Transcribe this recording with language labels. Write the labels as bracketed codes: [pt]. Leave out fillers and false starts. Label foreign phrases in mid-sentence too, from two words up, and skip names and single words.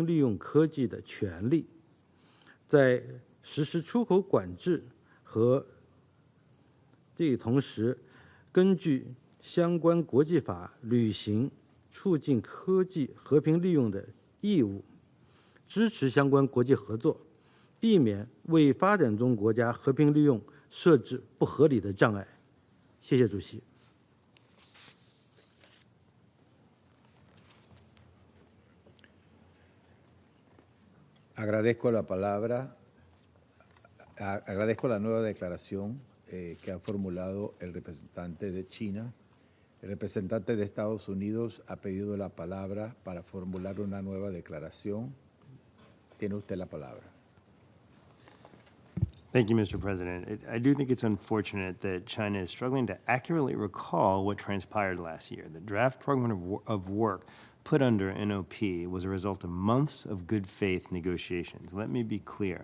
[zh] 利用科技的权利，在实施出口管制和这同时，根据相关国际法履行促进科技和平利用的义务，支持相关国际合作，避免为发展中国家和平利用设置不合理的障碍。谢谢主席。 [es] Agradezco la palabra, agradezco la nueva declaración que ha formulado el representante de China. El representante de Estados Unidos ha pedido la palabra para formular una nueva declaración. Tiene usted la palabra. [en] Thank you, Mr. President. I do think it's unfortunate that China is struggling to accurately recall what transpired last year. The draft program of work put under NOP was a result of months of good faith negotiations. Let me be clear.